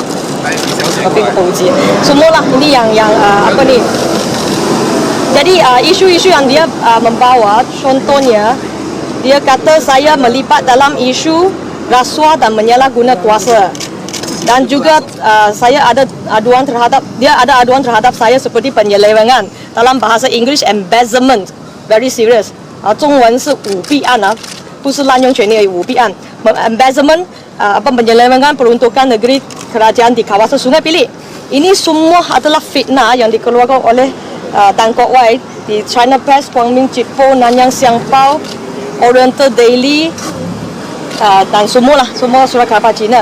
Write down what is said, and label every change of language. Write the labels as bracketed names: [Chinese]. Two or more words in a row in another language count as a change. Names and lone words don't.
[Malay] Semualah ini yang Jadi isu-isu yang dia membawa, contohnya dia kata saya melibat dalam isu rasuah dan menyalahguna kuasa. Dan juga saya ada aduan terhadap saya seperti penyelewengan, dalam bahasa Inggeris embezzlement, [English] very serious. [Chinese] 中文是舞弊案不是滥用权力而已，舞弊案。Embezzlement, [Malay] penyelewengan peruntukan negeri kerajaan di kawasan Sungai Bilik. Ini semua adalah fitnah yang dikeluarkan oleh Tan Kok Wai di China Press, Guangming Chipo, Nanyang Siang Pao, Oriental Daily dan semua surat khabar Cina.